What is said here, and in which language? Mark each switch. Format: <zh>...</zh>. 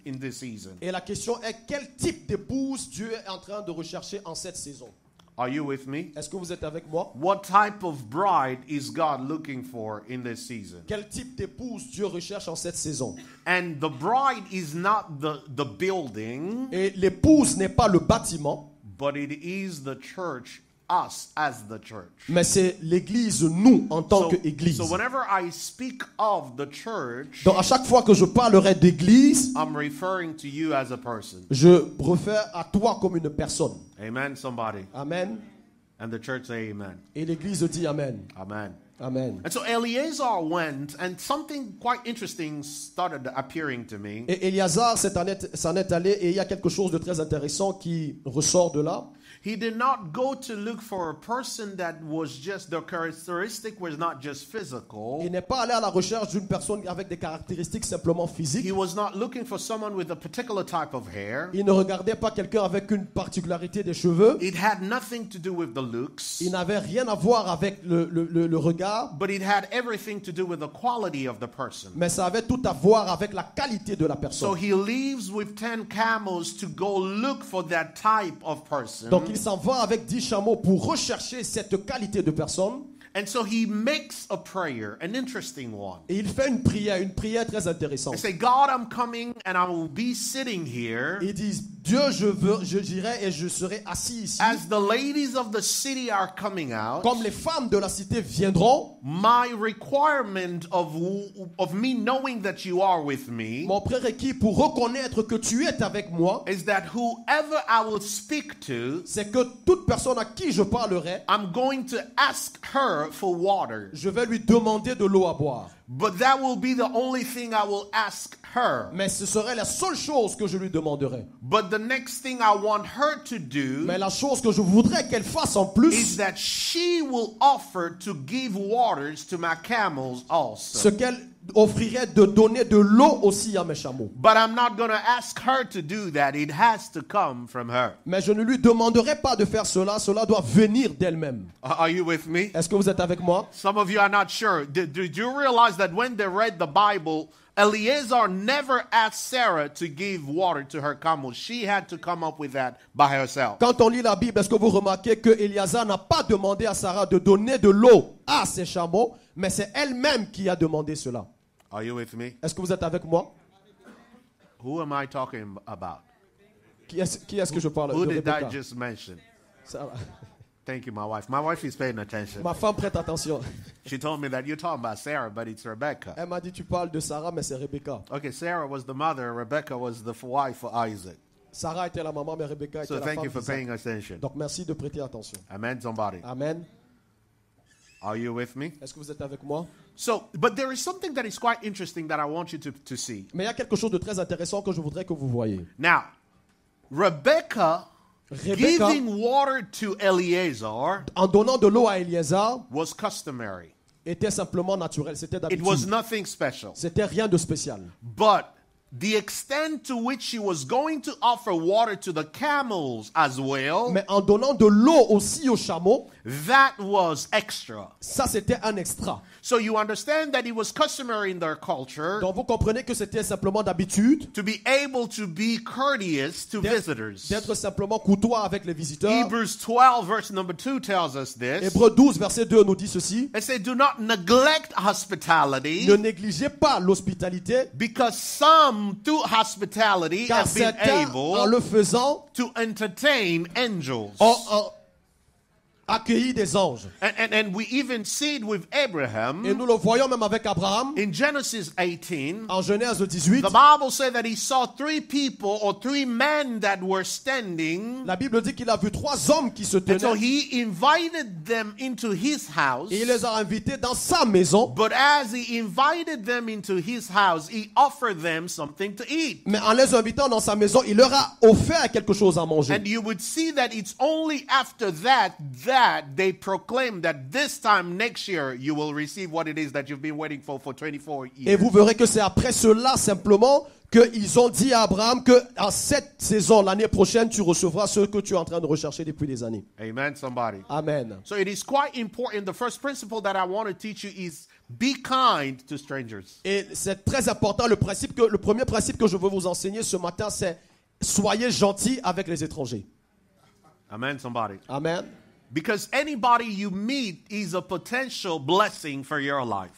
<en>In this season,</en> <fr>Et la question est, quel type d'épouse Dieu est en train de rechercher en cette saison?</fr> <en>are you with me?</en> <fr>Est-ce que vous êtes avec moi?</fr> <en>What type of bride is God looking for in this season?</en> <fr>Quel type d'épouse Dieu recherche en cette saison?</fr> <en>And the bride is not the building,</en> <fr>Et l'épouse n'est pas le bâtiment,</fr> <en>but it is the church, us as the church.</en> <fr>mais c'est l'Église, nous, en tant qu'Église.</fr> <en>So whenever I speak of the church,</en> <fr>Donc à chaque fois que je parlerai d'Église,</fr> <en>I'm referring to you as a person.</en> <fr>je réfère à toi comme une personne.</fr> <en>Amen, somebody.</en> <fr>Amen.</fr> <en>And the church say amen.</en> <fr>Et l'Église dit Amen.</fr> <en>Amen.</en> <fr>Amen.</fr> <en>And so Eleazar went, and something quite interesting started appearing to me.</en> <fr>Et Éliazar s'en est allé, et il y a quelque chose de très intéressant qui ressort de là.</fr> <en>He did not go to look for a person that was just, the characteristic was not just physical.</en> <fr>Il n'est pas allé à la recherche d'une personne avec des caractéristiques simplement physiques.</fr> <en>He was not looking for someone with a particular type of hair.</en> <fr>Il ne regardait pas quelqu'un avec une particularité des cheveux.</fr> <en>It had nothing to do with the looks,</en> <fr>Il n'avait rien à voir avec le regard,</fr> <en>but it had everything to do with the quality of the person.</en> <fr>mais ça avait tout à voir avec la qualité de la</fr> <en>So</en> <fr>personne.</fr> <en>he leaves with 10 camels to go look for that type of person.</en> <fr>Donc il s'en va avec 10 chameaux pour rechercher cette qualité de personne.</fr> <en>And so he makes a prayer, an interesting one.</en> <fr>Et il fait une prière très intéressante.</fr> <en>He say, God, I'm coming and I will be sitting here.</en> <fr>Il dit, Dieu, je dirai et je serai assis ici.</fr> <en>As the ladies of the city are coming out,</en> <fr>Comme les femmes de la cité viendront,</fr> <en>my requirement of me knowing that you are with me</en> <fr>mon prérequis pour reconnaître que tu es avec moi,</fr> <en>is that whoever I will speak to,</en> <fr>c'est que toute personne à qui je parlerai,</fr> <en>I'm going to ask her for water.</en> <fr>je vais lui demander de l'eau à boire.</fr> <en>But that will be the only thing I will ask her.</en> <fr>Mais ce serait la seule chose que je lui demanderai.</fr> <en>But the next thing I want her to do</en> <fr>Mais la chose que je voudrais qu'elle fasse en plus,</fr> <en>is that she will offer to give waters to my camels also.</en> <fr>ce qu'elle offrirait de donner de l'eau aussi à mes chameaux.</fr> <en>But I'm not going to ask her to do that. It has to come from her.</en> <fr>Mais je ne lui demanderai pas de faire cela, cela doit venir d'elle-même.</fr> <en>Are you with me?</en> <fr>Est-ce que vous êtes avec moi?</fr> <en>Some of you are not sure. Did you realize that when they read the Bible, Eleazar never asked Sarah to give water to her camels? She had to come up with that by herself.</en> <fr>Quand on lit la Bible, est-ce que vous remarquez que Éliasar n'a pas demandé à Sarah de donner de l'eau à ses chameaux, mais c'est elle-même qui a demandé cela?</fr> <en>Are you with me?</en> <fr>Est-ce que vous êtes avec moi?</fr> <en>Who am I talking about?</en> <fr>Qui est-ce que je parle?</fr> <en>Who</en> <fr>De</fr> <en>did I Rebecca. just mention? Sarah. Thank you, my wife. My wife is paying attention.</en> <fr>Ma femme prête attention.</fr> <en>She told me that you're talking about Sarah, but it's Rebecca.</en> <fr>Elle m'a dit tu parles de Sarah, mais c'est Rebecca.</fr> <en>Okay, Sarah was the mother, Rebecca was the wife for Isaac.</en> <fr>Sarah était la maman, mais Rebecca était</fr> <en>So</en> <fr>la</fr> <en>thank</en> <fr>femme</fr> <en>you for</en> <fr>d'Isaac.</fr> <en>paying attention.</en> <fr>Donc merci de prêter attention.</fr> <en>Amen, somebody.</en> <fr>Amen.</fr> <en>Are you with me?</en> <fr>Est-ce que vous êtes avec moi?</fr> <en>So, but there is something that is quite interesting that I want you to see.</en> <fr>Mais il y a quelque chose de très intéressant que je voudrais que vous voyez.</fr> <en>Now, Rebecca</en> <fr>Rebecca,</fr> <en>giving water to Eleazar</en> <fr>en donnant de l'eau à Éliasar,</fr> <en>was customary.</en> <fr>était simplement naturel. C'était</fr> <en>It was</en> <fr>d'habitude.</fr> <en>nothing special.</en> <fr>C'était rien de spécial.</fr> <en>But the extent to which she was going to offer water to the camels as well,</en> <fr>Mais en donnant de l'eau aussi aux chameaux,</fr> <en>that was extra.</en> <fr>ça c'était un extra.</fr> <en>So you understand that it was customary in their culture</en> <fr>Donc vous comprenez que c'était simplement d'habitude</fr> <en>to be able to be courteous to visitors.</en> <fr>d'être simplement courtois avec les visiteurs.</fr> <en>Hebrews 12 verse number 2 tells us this.</en> <fr>Hébreux 12 verset 2 nous dit ceci.</fr> <en>It says, do not neglect hospitality,</en> <fr>Ne négligez pas l'hospitalité,</fr> <en>because some through hospitality</en> <fr>car</fr> <en>have been</en> <fr>certains, en</fr> <en>able</en> <fr>le faisant,</fr> <en>to entertain angels.</en> <fr>ont accueilli des anges.</fr> <en>And we even see it with</en> <fr>Et</fr> <en>Abraham</en> <fr>nous le voyons même avec Abraham</fr> <en>in Genesis 18.</en> <fr>en Genèse 18.</fr> <en>The Bible said that he saw 3 people or 3 men that were standing.</en> <fr>La Bible dit qu'il a vu 3 hommes qui se</fr> <en>And so</en> <fr>tenaient</fr> <en>he invited them into his house.</en> <fr>et il les a invités dans sa maison.</fr> <en>But as he invited them into his house, he offered them something to eat.</en> <fr>Mais en les invitant dans sa maison, il leur a offert quelque chose à manger.</fr> <en>And you would see that it's only after that that, they proclaim that this time next year, you will receive what it is that you've been waiting for 24 years.</en> <fr>Et vous verrez que c'est après cela simplement qu'ils ont dit à Abraham que en cette saison, l'année prochaine, tu recevras ce que tu es en train de rechercher depuis des années.</fr> <en>Amen, somebody.</en> <fr>Amen.</fr> <en>So it is quite important. The first principle that I want to teach you is be kind to strangers.</en> <fr>Et c'est très important. Le premier principe que je veux vous enseigner ce matin, c'est soyez gentils avec les étrangers.</fr> <en>Amen, somebody.</en> <fr>Amen.</fr> <en>Because anybody you meet is a potential blessing for your life.</en>